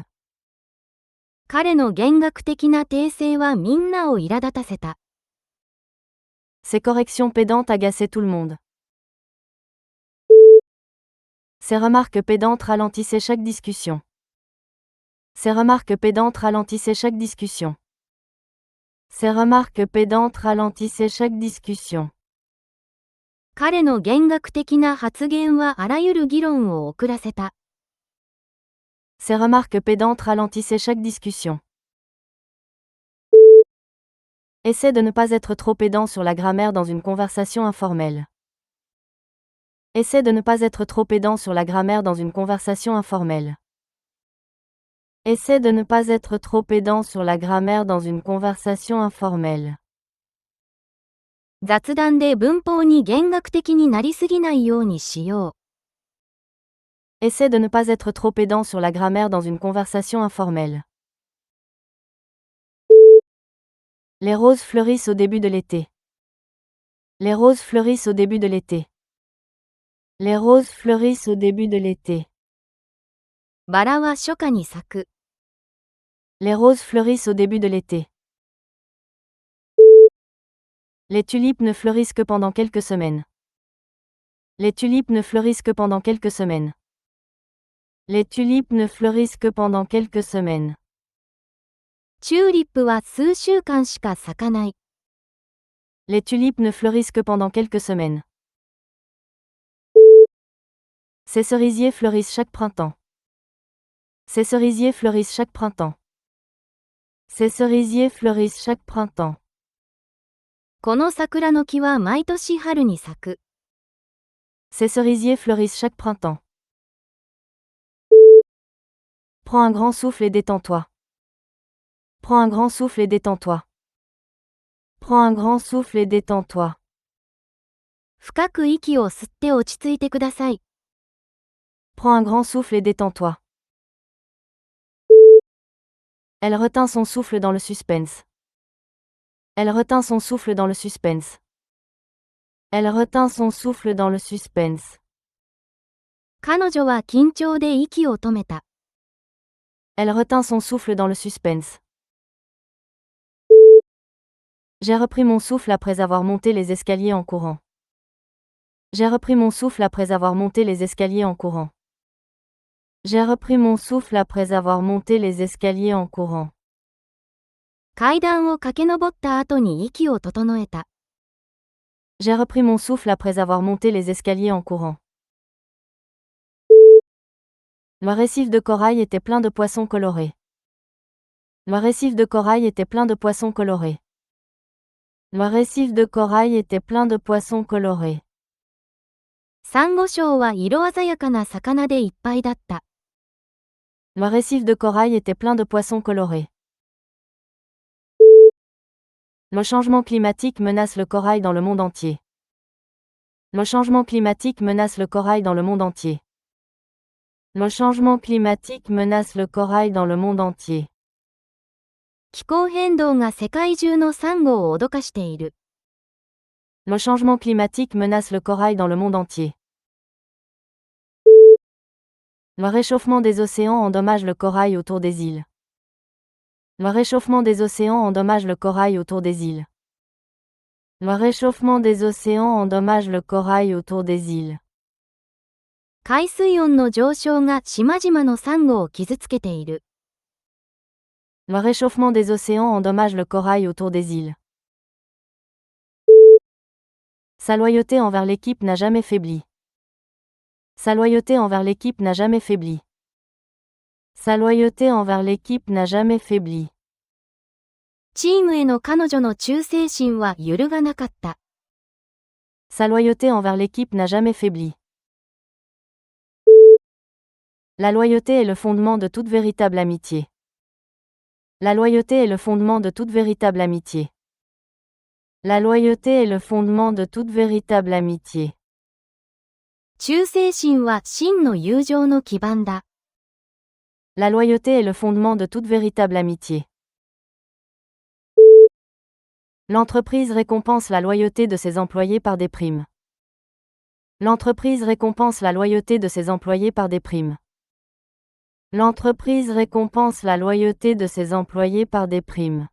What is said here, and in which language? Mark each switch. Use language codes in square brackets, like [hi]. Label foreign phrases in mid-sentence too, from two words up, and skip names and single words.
[ja] 彼の弦楽的な訂正はみんなを苛立たせた。 [fr] Ces corrections pédantes agaçaient tout le monde. Ces remarques pédantes ralentissaient chaque discussion. Ces remarques pédantes ralentissaient chaque discussion. Ces remarques pédantes ralentissaient chaque discussion. [ja] 彼の弦楽的な発言はあらゆる議論を遅らせた。 [fr] Ces remarques pédantes ralentissaient chaque discussion. Essaie de ne pas être trop pédant sur la grammaire dans une conversation informelle. Essaie de ne pas être trop pédant sur la grammaire dans une conversation informelle. Essaie de ne pas être trop pédant sur la grammaire dans une conversation informelle. [ja] 雑談で文法に弦楽的になりすぎないようにしよう。 [fr] Essaie de ne pas être trop pédant sur la grammaire dans une conversation informelle. Les roses fleurissent au début de l'été. Les roses fleurissent au début de l'été. Les roses fleurissent au début de l'été. [ja] バラは初夏に咲く。 [fr] Les roses fleurissent au début de l'été. Les tulipes ne fleurissent que pendant quelques semaines. Les tulipes ne fleurissent que pendant quelques semaines. Les tulipes ne fleurissent que pendant quelques semaines. [ja] チューリップは数週間しか咲かない。 [fr] Les tulipes ne fleurissent que pendant quelques semaines. Ces cerisiers fleurissent chaque printemps. Ces cerisiers fleurissent chaque printemps. Ces cerisiers fleurissent chaque printemps. [ja] この桜の木は毎年春に咲く。 [fr] Ces cerisiers fleurissent chaque printemps. Prends un grand souffle et détends-toi. Prends un grand souffle et détends-toi. Prends un grand souffle et détends-toi. [ja] 深く息を吸って落ち着いてください。 [fr] Prends un grand souffle et détends-toi. Elle retint son souffle dans le suspense. Elle retint son souffle dans le suspense. Elle retint son souffle dans le suspense. [ja] 彼女は緊張で息を止めた。 [fr] Elle retint son souffle dans le suspense. J'ai repris mon souffle après avoir monté les escaliers en courant. J'ai repris mon souffle après avoir monté les escaliers en courant. J'ai repris mon souffle après avoir monté les escaliers en courant. [ja] 階段を駆け上った後に息を整えた。 [fr] J'ai repris mon souffle après avoir monté les escaliers en courant. Le récif de corail était plein de poissons colorés. Le récif de corail était plein de poissons colorés. Le récif de corail était plein de poissons colorés. [ja] サンゴ礁は色鮮やかな魚でいっぱいだった。 [fr] Le récif de corail était plein de poissons colorés. Le changement climatique menace le corail dans le monde entier. Le changement climatique menace le corail dans le monde entier. Le changement climatique menace le corail dans le monde entier. [ja] 気候変動が世界中のサンゴを脅かしている。 [fr] Le changement climatique menace le corail dans le monde entier. Le réchauffement des océans endommage le corail autour des îles. Le réchauffement des océans endommage le corail autour des îles. Le réchauffement des océans endommage le corail autour des îles. [ja] 海水温の上昇が島々のサンゴを傷つけている。 [fr] Le réchauffement des océans endommage le corail autour des îles. Sa loyauté envers l'équipe n'a jamais faibli. Sa loyauté envers l'équipe n'a jamais faibli. Sa loyauté envers l'équipe n'a jamais faibli. [ja] チームへの彼女の忠誠心は揺るがなかった。 [fr] Sa loyauté envers l'équipe n'a jamais faibli. La loyauté est le fondement de toute véritable amitié. La loyauté est le fondement de toute véritable amitié. La loyauté est le fondement de toute véritable amitié. [ja] 忠誠心は真の友情の基盤だ。 [fr] La loyauté est le fondement de toute véritable amitié. L'entreprise récompense la loyauté de ses employés par des primes. L'entreprise récompense la loyauté de ses employés par des primes. L'entreprise récompense la loyauté de ses employés par des primes.